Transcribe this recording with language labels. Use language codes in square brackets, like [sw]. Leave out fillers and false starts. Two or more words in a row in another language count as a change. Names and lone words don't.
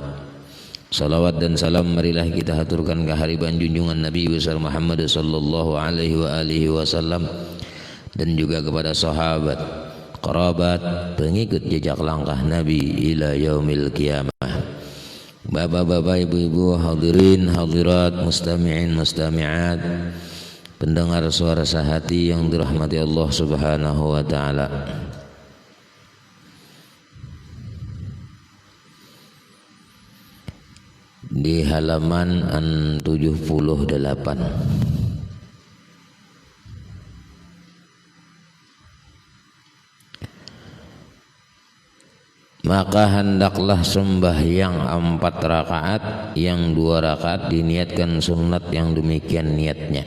[id] Salawat dan salam marilah kita haturkan kehadiran junjungan Nabi besar Muhammad [ar] صلى الله عليه وسلم [id] dan juga kepada sahabat, kerabat, pengikut jejak langkah Nabi [ar] إلى يوم القيامة. [id] Bapak-bapak, ibu-ibu, hadirin, hadirat, [ar] مستمعين، مستمعات, [id] pendengar suara sehati yang dirahmati Allah [ar] سبحانه وتعالى. [id] Di halaman 78 maka hendaklah sembahyang 4 rakaat, yang 2 rakaat diniatkan sunat yang demikian niatnya.